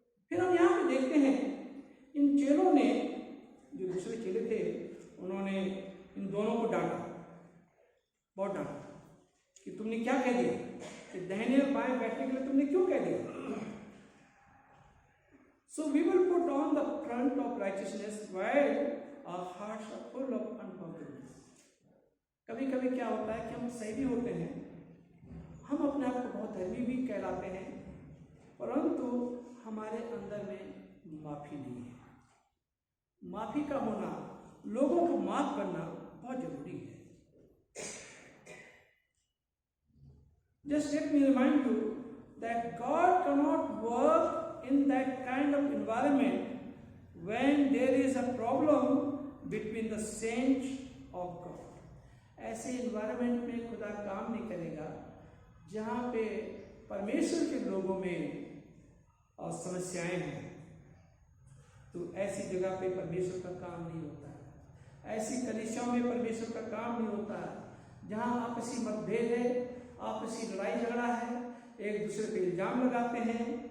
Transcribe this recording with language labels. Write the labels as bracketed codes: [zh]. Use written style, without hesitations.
[hi] फिर हम यहाँ पे देखते हैं इन चेलों ने, जो दूसरे चेले थे, उन्होंने इन दोनों को डांटा, बहुत डांटा कि तुमने क्या कह दिया, कि दाहिने और बाएं बैठने के लिए तुमने क्यों कह दिया। [en] So we will put on the front of righteousness while our hearts are full of unforgiveness. [hi] कभी कभी क्या होता है कि हम सही भी होते हैं, हम अपने आप को बहुत धर्मी भी कहलाते हैं, परंतु हमारे अंदर में माफी नहीं है। माफी का होना, लोगों को माफ करना बहुत जरूरी है। [en] Just let me remind you that God cannot work in that kind of environment when there is a problem between the saints of God. [hi] ऐसे इन्वायरमेंट में खुदा काम नहीं करेगा जहाँ पे परमेश्वर के लोगों में समस्याएं हैं। तो ऐसी जगह पे परमेश्वर का काम नहीं होता है। ऐसी कलीसियाओं में परमेश्वर का काम नहीं होता है जहाँ आपसी मतभेद है, आपसी लड़ाई झगड़ा है, एक दूसरे पे इल्जाम लगाते हैं।